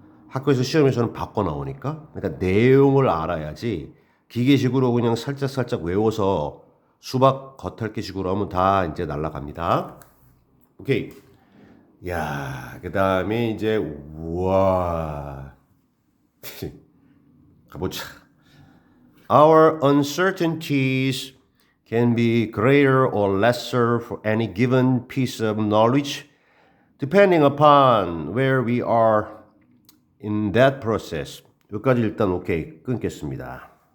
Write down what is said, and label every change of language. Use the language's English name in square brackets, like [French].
[Korean] 학교에서 시험에서는 바꿔 나오니까 그러니까 내용을 알아야지 기계식으로 그냥 살짝 외워서 수박 겉핥기식으로 하면 다 이제 날아갑니다. 오케이. 야, 그 다음에 이제 우와 가보자. [English] Our uncertainties can be greater or lesser for any given piece of knowledge, depending upon where we are in that process. [Korean] 여기까지 일단 오케이 끊겠습니다.